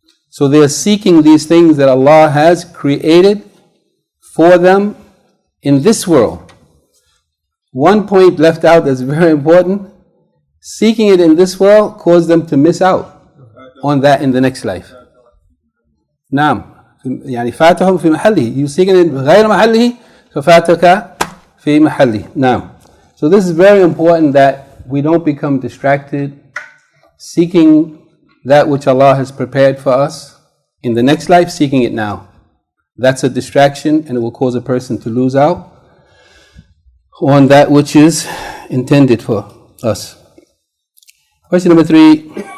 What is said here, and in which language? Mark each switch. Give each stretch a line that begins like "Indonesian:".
English: So they are seeking these things that Allah has created for them in this world. One point left out that's very important: seeking it in this world caused them to miss out on that in the next life.
Arabic: نعم يعني فاتهم في محله.
English: You seeking it
Arabic: غير محله ففاتك في محله. نعم.
English: So this is very important that we don't become distracted seeking that which Allah has prepared for us in the next life, seeking it now. That's a distraction, and it will cause a person to lose out on that which is intended for us. Question number 3.